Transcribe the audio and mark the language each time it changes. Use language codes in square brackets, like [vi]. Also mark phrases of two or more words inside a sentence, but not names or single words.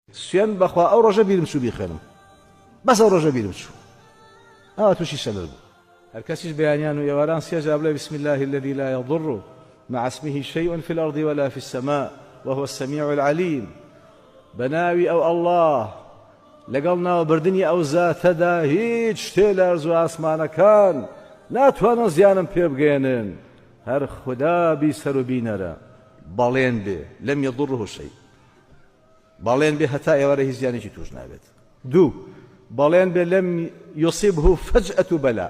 [ckb] سوێن بەخوا ئەو ڕۆژە بیرم چوو بیخێنم بەس ئەو ڕۆژە بیرم چوو ئەوە تووشی شەلل بوو هەر کەسیش بەیانیان و ئێواران سێجا بڵێ [ar] بسم الله الذي لا يضر مع اسمه شيء في الأرض ولا في السماء وهو السميع العليم [ckb] بناوي أو الله لەگەڵ ناوبردنی ئەو زاتەدا هیچ شتێ لە ئەرز و ئاسمانەکان ناتوانن زیانم پێ بگەێنن هەر خوددا بیسەر و بینەرە بەڵێن بێ [ar] لەم یەضڕه شەی [ckb] بەڵێن بێ هەتا ئێوارە هیچ زیانێکی توش نابێت دوو بەڵێن بێ [ar] لەم یوسیبه فەجئەة بەلا